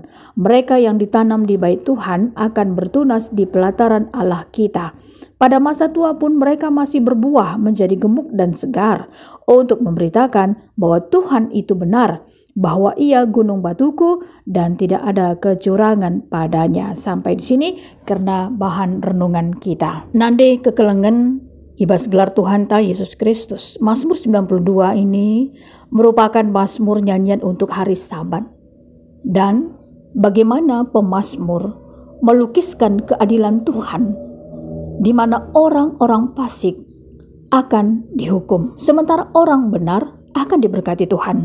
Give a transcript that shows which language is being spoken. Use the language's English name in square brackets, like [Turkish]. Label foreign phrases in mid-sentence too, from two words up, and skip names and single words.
[Indonesian] Mereka yang ditanam di bait Tuhan akan bertunas di pelataran Allah kita. Pada masa tua pun mereka masih berbuah menjadi gemuk dan segar, untuk memberitakan bahwa Tuhan itu benar, bahwa Ia gunung batuku dan tidak ada kecurangan padanya. Sampai di sini karena bahan renungan kita. [Batak Karo] Nande kekelengan ibas gelar Tuhan ta Yesus Kristus. [Indonesian] Mazmur 92 ini merupakan mazmur nyanyian untuk hari Sabat. Dan bagaimana pemazmur melukiskan keadilan Tuhan, di mana orang-orang fasik akan dihukum, sementara orang benar akan diberkati Tuhan.